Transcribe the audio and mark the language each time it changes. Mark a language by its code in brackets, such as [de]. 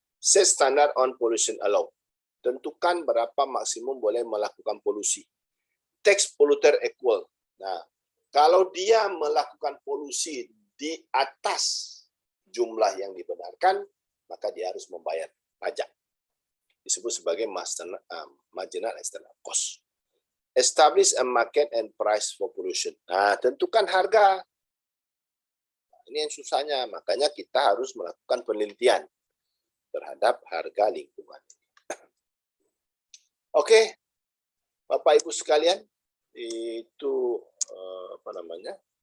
[en] Set standard on pollution allow. [id] Tentukan berapa maksimum boleh melakukan polusi. [en] Tax polluter equal. [id] Nah, kalau dia melakukan polusi di atas jumlah yang dibenarkan, maka dia harus membayar pajak. Disebut sebagai marginal external cost. [en] Establish a market and price for pollution. [id] Nah, tentukan harga. Ini yang susahnya, makanya kita harus melakukan penelitian terhadap harga lingkungan. Oke, Bapak Ibu sekalian, itu apa namanya?